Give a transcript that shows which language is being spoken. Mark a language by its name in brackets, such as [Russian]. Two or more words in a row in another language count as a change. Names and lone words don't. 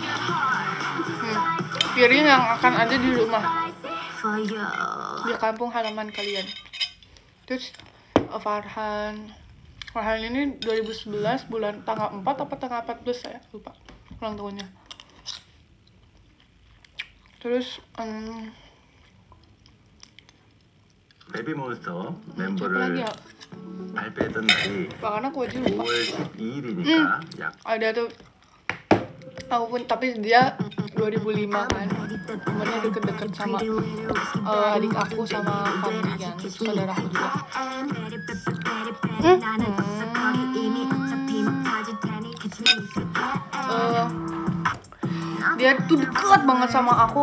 [Indonesian] Piring yang akan ada di rumah, di kampung halaman kalian. Terus Farhan ini 2011 bulan tanggal 4 apa tanggal 14 saya lupa ulang tahunnya. Terus [Korean] 베이비몬스터 멤버를 발표했던 날이 [Indonesian] bahkan aku aja lupa. [Korean] 5월 12일이니까 약 [Indonesian] Ada tuh aku pun, tapi dia 2005 kan, umurnya deket-deket sama adik aku sama Fadli kan, saudara aku juga. Dia tuh deket banget sama aku.